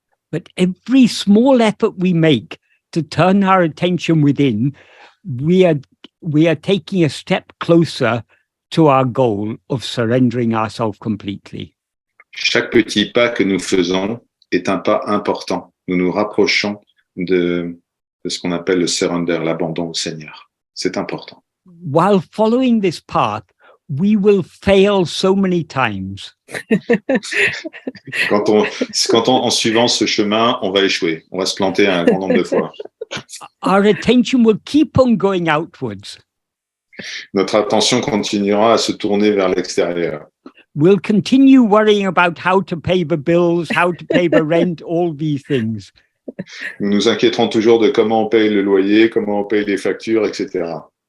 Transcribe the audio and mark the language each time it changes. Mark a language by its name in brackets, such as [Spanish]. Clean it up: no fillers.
[English] But every small effort we make to turn our attention within, we are taking a step closer to our goal of surrendering ourselves completely. [French] Chaque petit pas que nous faisons est un pas important. Nous nous rapprochons de ce qu'on appelle le surrender, l'abandon au Seigneur. C'est important. [English] While following this path, we will fail so many times. [French] En suivant ce chemin, on va échouer. On va se planter un grand nombre de fois. [English] Our attention will keep on going outwards. [French] Notre attention continuera à se tourner vers l'extérieur. [English] We'll continue worrying about how to pay the bills, how to pay the rent, all these things. [French] Nous nous inquiéterons toujours de comment on paye le loyer, comment on paye les factures, etc.